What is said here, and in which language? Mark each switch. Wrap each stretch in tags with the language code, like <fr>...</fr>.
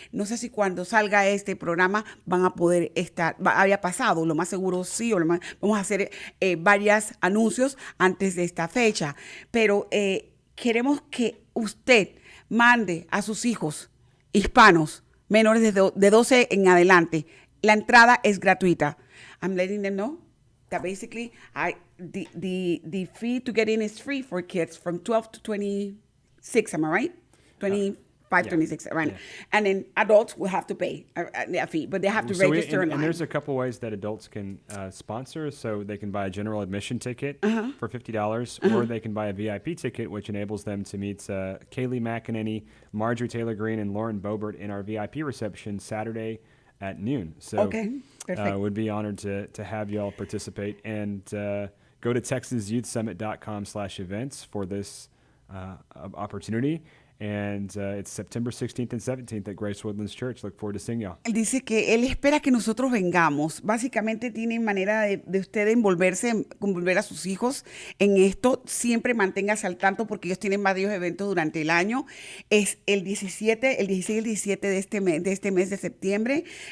<es>No sé si cuando salga este programa van a poder estar, había pasado, lo más seguro sí, vamos a hacer varios anuncios antes de esta fecha. Pero queremos que usted mande a sus hijos hispanos menores de 12 en adelante. La entrada es gratuita.</es> <en>I'm letting them know that basically the fee to get in is free for kids from 12 to 26, am I right? 25, Yeah. 26, right? Yeah. And then adults will have to pay a fee, but they have to register and online. there's a couple ways that adults can sponsor. So they can buy a general admission ticket for $50, or they can buy a VIP ticket, which enables them to meet Kaylee McEnany, Marjorie Taylor Greene, and Lauren Boebert in our VIP reception Saturday at noon. So Okay, perfect. would be honored to have y'all participate, and go to texasyouthsummit.com/events for this opportunity. And it's September 16th and 17th at Grace Woodlands Church. Look forward to seeing y'all.</en> <es>Él dice que él espera que nosotros vengamos. Básicamente tiene manera de usted envolver a sus hijos en esto. Siempre manténgase al tanto porque ellos tienen varios eventos durante el año. Es el 16 y el 17 de este mes de septiembre.</es>